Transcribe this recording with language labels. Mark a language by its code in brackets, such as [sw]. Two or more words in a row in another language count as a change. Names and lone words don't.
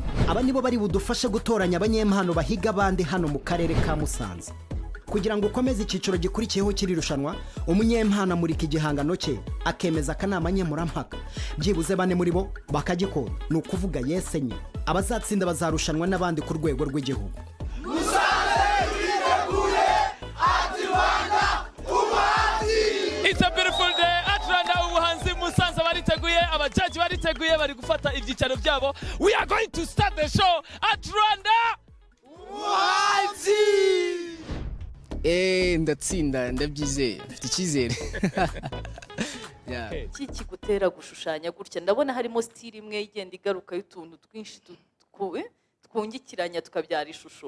[rw] Aba nibo bari budufashe gutoranya abanyempano bahiga bande hano mu karere ka Musanze. Kugira ngo ukomeze icyiciro gikurikiyeho kirirushanwa umunyempano amurika igihangano cye akemeza akanama nkemurampaka byibuze bane muri bo bakagikora ni ukuvuga yesenye. Abazatsinda bazarushanwa n'abandi ku rwego rw'igihugu. [en] It's a beautiful day. [rw] ArtRwanda Ubuhanzi Musanze bariteguye, abajaji bariteguye bari gufata ibyicaro byabo. [en] We are going to start the show. [rw] ArtRwanda Ubuhanzi. Ndatsinda ndabyizeye mfite icyizere. Iki gutera gushushanya gutya ndabona harimo style imwe igenda igaruka y'utuntu twinshi twungikiranya tukabyara ishusho.